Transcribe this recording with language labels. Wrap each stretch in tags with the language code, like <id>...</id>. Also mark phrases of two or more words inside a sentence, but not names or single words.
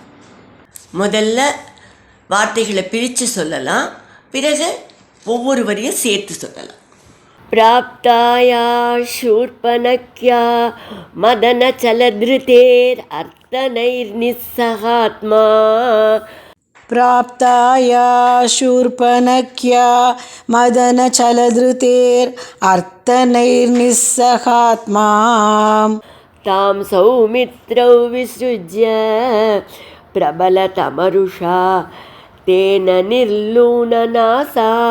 <ta>முதல்ல வார்த்தைகளை பிரித்து சொல்லலாம், பிறகு ஒவ்வொரு வரியும் சேர்த்து சொல்லலாம்.</ta> <sa>प्राप्ताया शूर्पणख्या मदन चलधृतेर् अर्तनैर् निस्सहात्मा. प्राप्ताया शूर्पणख्या मदनचलधृतेर् अर्तनैर्निस्सहात्मा. तां सौमित्रौ विसृज्य प्रबलतमरुषा तेन निर्लूननासा.</sa>